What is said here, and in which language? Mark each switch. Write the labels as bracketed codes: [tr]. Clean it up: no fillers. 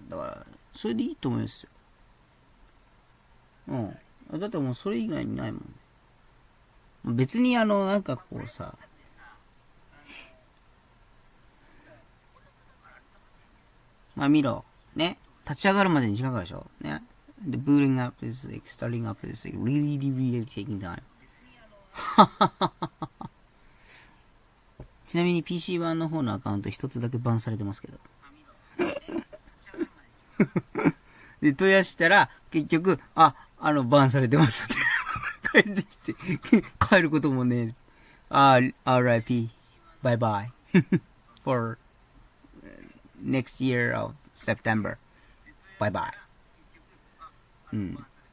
[ja] だからそれでいいと思いますよ。うん。だってもうそれ以外にないもん。別になんかこうさ、まあ見ろね、立ち上がるまでに時間かかるでしょね。 [en] The booting up is like starting up is like really taking time. [ja] ちなみに PC 版の方のアカウント一つだけバンされてますけど。で、問い合わせたら、結局、バンされてますって帰ってきて、帰ることもね、 [en] RIP, bye bye, for next year of September, bye bye. [ja] うん。